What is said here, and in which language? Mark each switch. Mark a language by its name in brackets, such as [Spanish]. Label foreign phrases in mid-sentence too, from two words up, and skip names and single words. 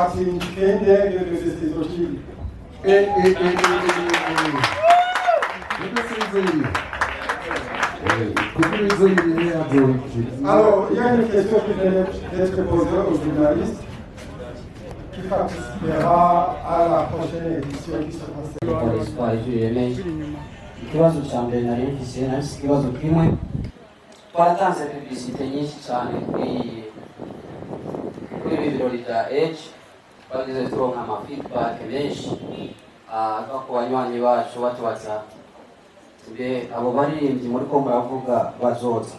[French] Alors, il y a une question qui vient d'être posée aux journalistes qui participera à la prochaine édition qui se passera. [Rundi] Ikibazo cya mbere nari mfise nahise ikibazo kimwe, twaratanze publicité nyinshi cyane kuri ibi birori bya Age, twagize turonka ama feedback menshi ava ku banywanyi bacu batubaza tube abo baririmbyi muri ko muravuga bazoza.